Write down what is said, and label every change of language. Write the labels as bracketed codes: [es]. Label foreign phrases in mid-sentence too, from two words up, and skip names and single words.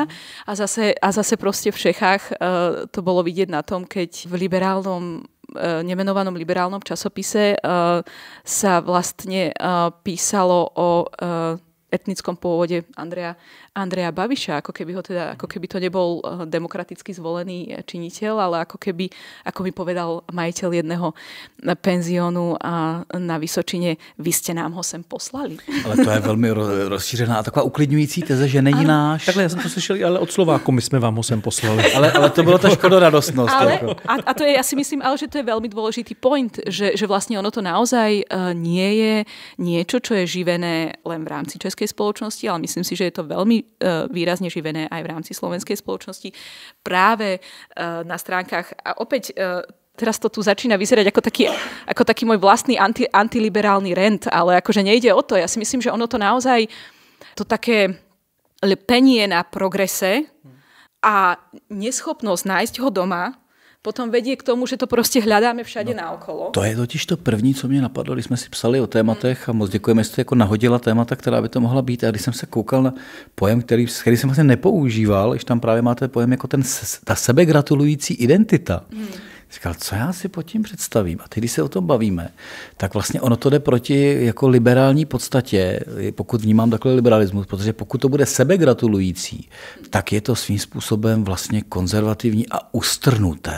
[sk] A zase proste v Čechách to bolo vidieť na tom, keď v nemenovanom liberálnom časopise sa vlastne písalo o etnickom pôvode Andreja Babiša, ako keby to nebol demokraticky zvolený činiteľ, ale ako mi povedal majiteľ jedného penziónu na Vysočine, vy ste nám ho sem poslali. [cs] Ale to je velmi rozšířená a taková uklidňující teze, že není náš. Takhle já jsem to slyšel, ale od Slováku my jsme vám ho sem poslali. Ale to bylo ta škodoradostnosť. [sk] A to je, ja si myslím, ale že to je veľmi dôležitý point, že vlastne ono to naozaj nie je niečo, čo je živené len v rámci českej spoločnosti, ale myslím si, že je to veľmi výrazne živené aj v rámci slovenskej spoločnosti. Práve na stránkach, a opäť teraz to tu začína vyzerať ako taký môj vlastný antiliberálny rent, ale akože nejde o to. Ja si myslím, že ono to naozaj, to také lepenie na progrese a neschopnosť nájsť ho doma potom vedie k tomu, že to prostě hľadáme všade naokolo. [cs] To je totiž to první, co mě napadlo, když jsme si psali o tématech a moc děkujeme, že jste jako nahodila témata, která by to mohla být. A když jsem se koukal na pojem, který jsem vlastně nepoužíval, když tam právě máte pojem jako ta sebegratulující identita. Říkal, co já si pod tím představím? A teď, když se o tom bavíme, tak vlastně ono to jde proti jako liberální podstatě, pokud vnímám takhle liberalismus, protože pokud to bude sebegratulující, tak je to svým způsobem vlastně konzervativní a ustrnuté.